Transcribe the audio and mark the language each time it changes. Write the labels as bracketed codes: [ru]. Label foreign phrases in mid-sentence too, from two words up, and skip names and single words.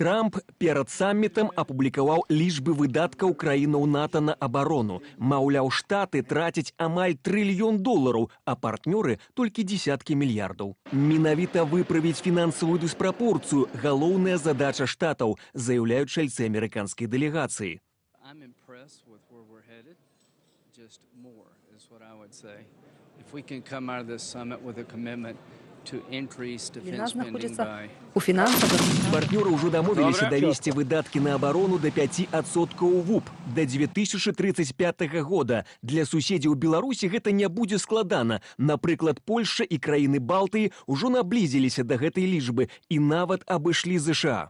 [be] Трамп перад саммітам апублікаваў лічбы выдаткаў краінаў НАТО на абарону. Маўляў, штаты трацяць амаль $1 трыльён, а партнёры толькі дзесяткі мільярдаў. Менавіта выправіць фінансавую дыспрапорцыю – галоўная задача штатаў, заяўляюць чальцы амерыканскай дэлегацыі. [en] I'm impressed with where we're headed. Just more is what I would say. If we can come out of this summit with a commitment to increase [be] Віна [en] defense spending [be] знаходзіцца [en] by [be] у фінансавых. Партнёры ўжо дамовіліся [uk] Добре. [be] давесці выдаткі на абарону да 5% ВУП да 2035 года. Для суседзяў Беларусі гэта не будзе складана. Напрыклад, Польшча і краіны Балтыі ўжо наблізіліся да гэтай лічбы і нават абышлі ЗША.